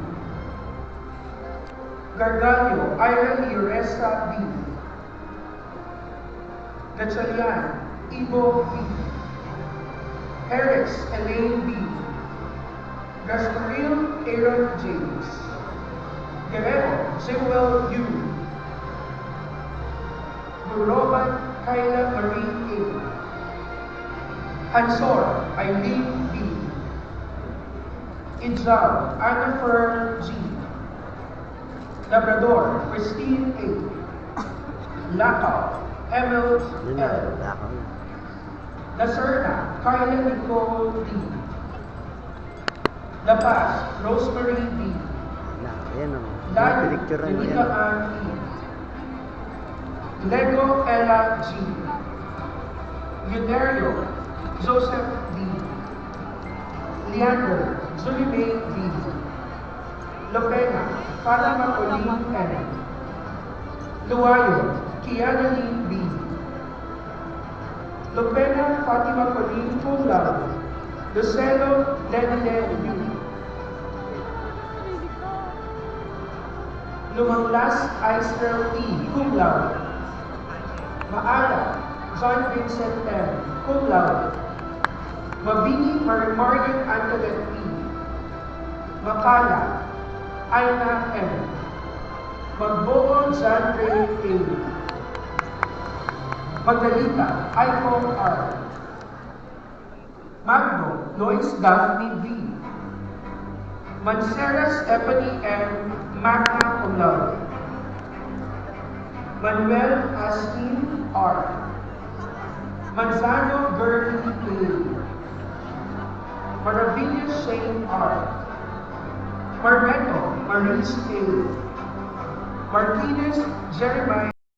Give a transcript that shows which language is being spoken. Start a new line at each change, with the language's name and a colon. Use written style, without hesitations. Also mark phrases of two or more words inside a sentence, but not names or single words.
Filipino: Gargallo, Ira Iresa B. Gatchalian, Ivo B. Harris, Elaine B. Gasparil, Aaron James. Guerrero, Joel U. Guroban, Kyla Marie A. Hansor, Eileen B. Ijal, Annafer G. Labrador, Christine A. Lakaw, Emil Yun na. L. Lakaw na. Lacerna, Kyla Nicole D. La Paz, Rosemary B. Ayan o. Layo, Picture na Danica yan. Ann E. Lego Ella G. Gunerio, Joseph D. Leander, Julie May D. Lopena, Fatima Colleen N. Luayo, Kiana Lee B. Lopena, Fatima Colleen
Latin: cum laude.
Filipino: Lucelo, Lenile U. Lumanglas, Ister E.
Latin: cum laude.
Filipino: Maala, John Vincent M.
Latin: cum laude.
Filipino: Mabini, Marian Antoinette E. Makala, Aina M. Magboon, John Ray A. Magdalita, Aiko R. Magno, Lois Daphne B. Manceras, Stephanie M.
Latin: Magna cum laude.
Filipino: Manuel Astin R. Manzano Gertie A. Maravillas Shane R. Marmeto Maurice A. Martinez Jeremiah